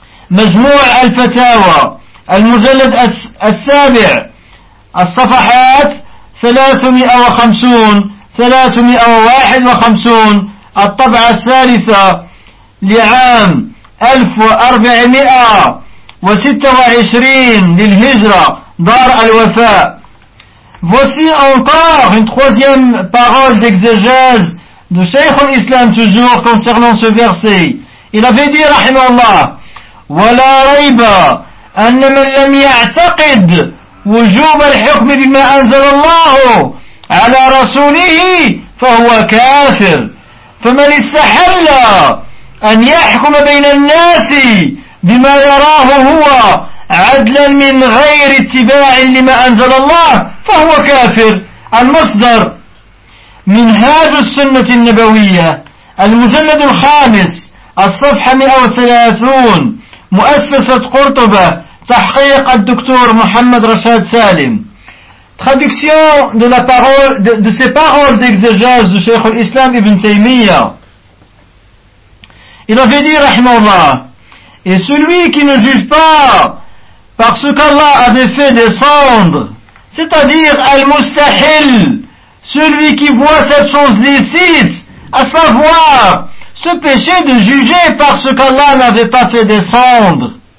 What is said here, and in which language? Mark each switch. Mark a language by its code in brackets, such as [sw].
[ar] مجموع الفتاوى المجلد السابع الصفحات 350 351 الطبعة الثالثة لعام 1426 للهجرة دار الوفاء. [fr] Voici encore une troisième parole d'exégèse du Cheikh al-Islam toujours concernant ce verset. Il avait dit [ar] rahimahullah, ولا ريب أن من لم يعتقد وجوب الحكم بما أنزل الله على رسوله فهو كافر فمن استحل أن يحكم بين الناس بما يراه هو عدلا من غير اتباع لما أنزل الله فهو كافر المصدر منهاج السنة النبوية المجلد الخامس الصفحة 130 مؤسسة قرطبة تحقيق الدكتور محمد رشاد سالم. [fr] Traduction de la parole de ces paroles d'exégèse du Cheikh al-Islam Ibn Taymiyyah. Il avait dit, rahmallah, et celui qui ne juge pas par ce qu'Allah avait fait descendre, c'est-à-dire al-mustahil, celui qui voit cette chose licite, à savoir ce péché de juger par ce qu'Allah n'avait pas fait descendre.